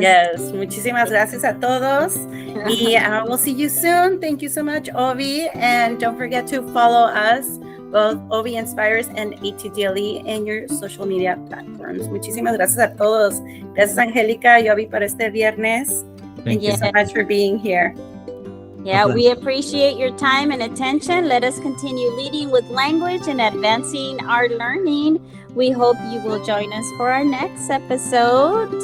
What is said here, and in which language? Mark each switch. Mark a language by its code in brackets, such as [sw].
[es] Yes, muchísimas gracias a todos. [en] Y we'll see you soon. Thank you so much, Ovi. And don't forget to follow us, both Ovi Inspires and ATDLE, in your social media platforms. [es] Muchísimas gracias a todos. Gracias, Angelica y Ovi, por este viernes. [en] Thank you so much for being here. Yeah, we appreciate your time and attention. Let us continue leading with language and advancing our learning. We hope you will join us for our next episode.